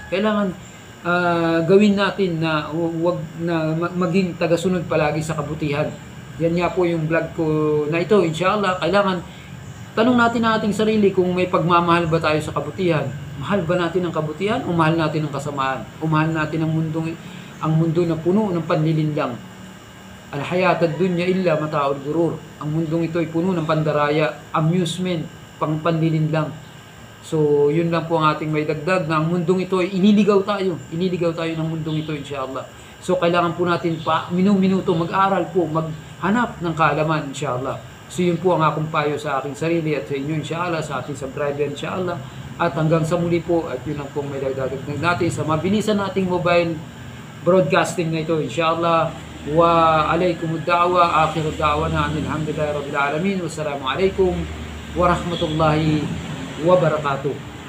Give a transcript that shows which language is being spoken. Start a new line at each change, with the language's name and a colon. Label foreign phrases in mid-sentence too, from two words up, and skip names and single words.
Filipino: Kailangan gawin natin na huwag na maging tagasunod palagi sa kabutihan. Yan nga po yung vlog ko na ito, inshallah. Kailangan tanong natin ang ating sarili kung may pagmamahal ba tayo sa kabutihan. Mahal ba natin ang kabutihan o mahal natin ang kasamaan? O mahal natin ang mundo na puno ng panlilinlang?
Arabic: الحياة الدنيا إلا متاع الغرور.
Filipino: Ang mundong ito ay puno ng pandaraya, amusement, panlilinlang. So, yun lang po ang ating may dagdag, na ang mundong ito ay ililigaw tayo. Ililigaw tayo ng mundong ito, inshallah. So, kailangan po natin minuto mag-aral po, maghanap ng kaalaman, inshallah. So, yun po ang akong payo sa aking sarili at sa inyo, inshallah, sa ating subscriber, inshallah. At hanggang sa muli po, at yun lang po may dagdag natin sa mabilisan nating mobile broadcasting na ito, inshallah.
Arabic: وعليكم الدعوة، آخر دعوانا الحمد لله رب العالمين. والسلام عليكم ورحمة الله وبركاته.